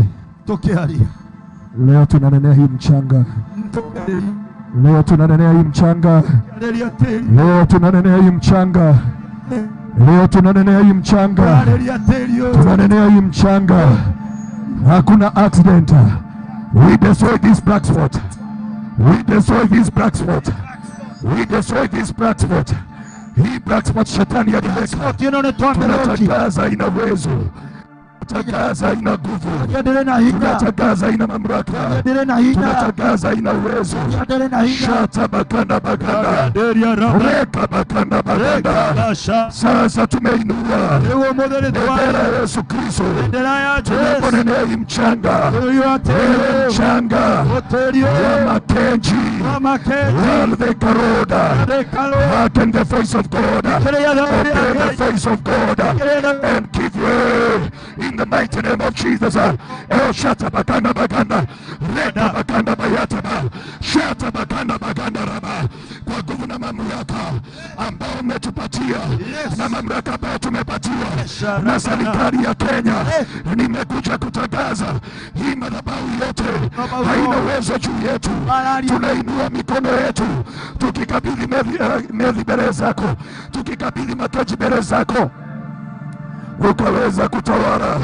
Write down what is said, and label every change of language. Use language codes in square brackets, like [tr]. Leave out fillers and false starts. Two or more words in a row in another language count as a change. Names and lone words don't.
[sw] Tokearia. Leo tunanenea hii mchanga. Leo tunanenea hii mchanga. Leo tunanenea hii mchanga. Leo tunanenea hii mchanga, tunanenea hii mchanga. Hakuna accident. [en] We destroy this black spot. We destroy this black spot. We destroy this black spot. [sw] Hii [en] black spot [sw] shetani aliweka. Tunatangaza ina uwezo. Tunatangaza ina nguvu. Tunatangaza ina mamlaka. Tunatangaza ina uwezo. Shata bakanda baganda. Reka bakanda baganda. Sasa tumeinua bendera ya Yesu Kristo. Tunaponenea hii mchanga. Mchanga ya Makenji. Walve Karoda. [en] Open the face of God. Open the face of God. And give way in the mighty name of Jesus. El Shata Bakanda Baganda. Reda Bakanda Bayataba. Shata Bakanda Baganda Raba. [sw] Kwa nguvu na mamlaka ambao umetupatia na mamlaka ambayo tumepatiwa na serikali ya Kenya, nimekuja kutangaza hii madhabahu yote haina uwezo juu yetu. Tunainua mikono yetu tukikabidhi meli mbele zako, tukikabidhi mataji mbele zako, ukaweza kutawala.